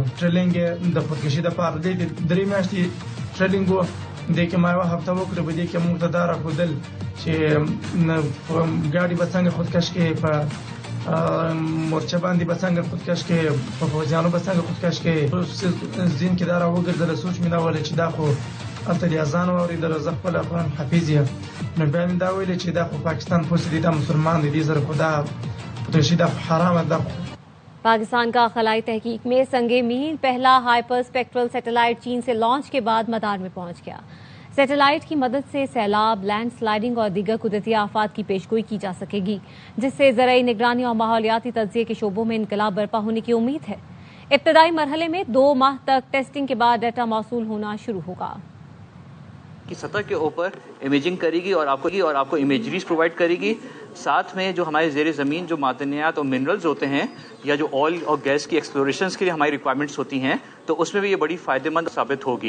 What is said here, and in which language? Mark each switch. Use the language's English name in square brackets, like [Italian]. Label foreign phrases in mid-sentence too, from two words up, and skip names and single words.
[Pashto] ټریننګ د خودکشي لپاره د 3 میاشتې ټریننګ دیکھ ما یو هفته وکړه، به دې کې موږ ته دا راښودل چې ګاډي به څنګه خودکش کې، په مورچه باندې به څنګه خودکش کې، په فوجیانو به څنګه خودکش کې. ذهن کې دا راوګرځېدله، سوچ مې دا ویله چې دا خو هلته د اذان واورېدله، زه خپل قرآن حافظ یم. نو بیا مې دا ویلې چې دا خو پاکستان پوسې دي، دا مسلمان دي، دې سره خو دا خودکشي دا حرامه ده. [Urdu] پاکستان کا خلائی تحقیق میں سنگ میل پہلا [English] hyper spectral satellite [Urdu] چین سے لانچ کے بعد مدار میں پہنچ گیا. سیٹلائٹ کی مدد سے سیلاب, [English] land sliding [Urdu] اور دیگر قدرتی آفات کی پیشگوئی کی جا سکے گی، جس سے زرعی نگرانی اور ماحولیاتی تجزیے کے شعبوں میں انقلاب برپا ہونے کی امید ہے. ابتدائی مرحلے میں 2 ماہ تک ٹیسٹنگ کے بعد ڈیٹا موصول ہونا شروع ہوگا. کی سطح کے اوپر امیجنگ کرے گی اور آپ کو [English] imageries provide [Urdu] کرے گی. ساتھ میں جو ہمارے زیر زمین جو معدنیات اور منرلز ہوتے ہیں یا جو آئل اور گیس کی ایکسپلوریشنز کے لیے ہماری ریکوائرمنٹس ہوتی ہیں تو اس میں بھی یہ بڑی فائدہ مند ثابت ہوگی.